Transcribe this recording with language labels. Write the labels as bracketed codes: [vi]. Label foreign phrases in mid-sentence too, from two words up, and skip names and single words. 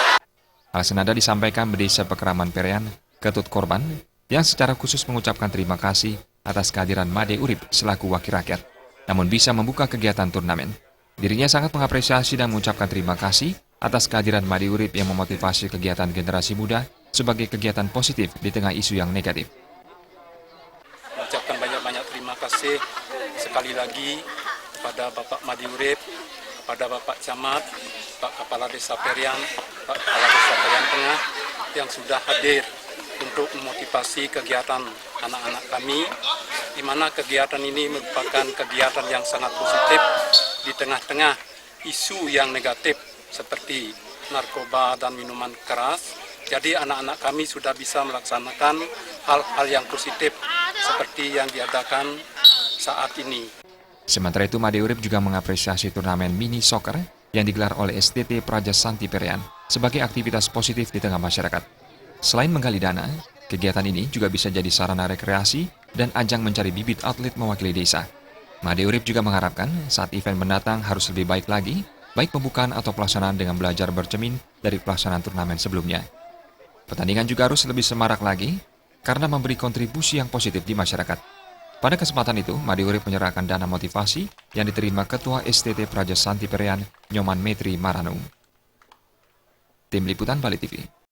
[id] Hal senada disampaikan Desa Pekeraman Pereyan, Ketut Korban, yang secara khusus mengucapkan terima kasih atas kehadiran Made Urip selaku wakil rakyat, namun bisa membuka kegiatan turnamen. Dirinya sangat mengapresiasi dan mengucapkan terima kasih atas kehadiran Made Urip yang memotivasi kegiatan generasi muda sebagai kegiatan positif di tengah isu yang negatif. Mengucapkan banyak-banyak terima kasih sekali lagi kepada Bapak Made Urip, kepada Bapak Camat, Pak Kepala Desa Pereyan, Pak Kepala Desa Pereyan Tengah yang sudah hadir untuk memotivasi kegiatan anak-anak kami, di mana kegiatan ini merupakan kegiatan yang sangat positif di tengah-tengah isu yang negatif seperti narkoba dan minuman keras. Jadi anak-anak kami sudah bisa melaksanakan hal-hal yang positif seperti yang diadakan saat ini. Sementara itu, Made Urip juga mengapresiasi turnamen [en] mini soccer [id] yang digelar oleh STT Praja Santi Pereyan sebagai aktivitas positif di tengah masyarakat. Selain menggali dana, kegiatan ini juga bisa jadi sarana rekreasi dan ajang mencari bibit atlet mewakili desa. Made Urip juga mengharapkan saat event mendatang harus lebih baik lagi, baik pembukaan atau pelaksanaan dengan belajar bercermin dari pelaksanaan turnamen sebelumnya. Pertandingan juga harus lebih semarak lagi karena memberi kontribusi yang positif di masyarakat. Pada kesempatan itu, Made Urip menyerahkan dana motivasi yang diterima Ketua STT Praja Santi Pereyan, Nyoman Metri Maranu. Tim Liputan Bali TV.